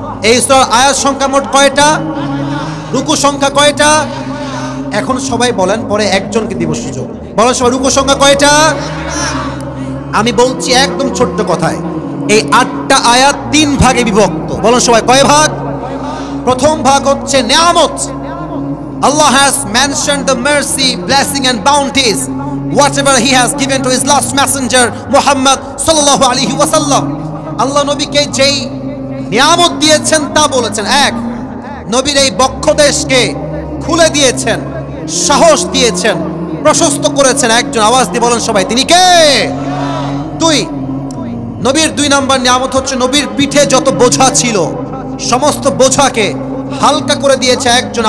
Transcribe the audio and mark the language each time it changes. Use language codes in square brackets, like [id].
[bn] এই সূরার আয়াত সংখ্যা মোট কয়টা? রুকু সংখ্যা কয়টা? এখন সবাই বলেন, পরে একজনকে দিব সুযোগ। বলেন সবাই রুকু সংখ্যা কয়টা? আমি বলছি একদম ছোট্ট কথায়, এই 8টা আয়াত 3 ভাগে বিভক্ত। বলেন সবাই কয় ভাগ? প্রথম ভাগ হচ্ছে নিয়ামত। [en] Allah has mentioned the mercy, blessing and bounties whatever he has given to his last messenger Muhammad sallallahu alaihi wasallam. [bn] আল্লাহ নবীকে যেই নিয়ামত দিয়েছেন তা বলেছেন। এক, নবীর এই বক্ষদেশকে খুলে দিয়েছেন, সাহস দিয়েছেন, প্রশস্ত করেছেন একজন। আওয়াজ দিয়ে বলেন সবাই, তিনি কে? দুই, নবীর 2 নাম্বার নিয়ামত হচ্ছে নবীর পিঠে যত বোঝা ছিল সমস্ত বোঝাকে হালকা করে দিয়েছে একজন।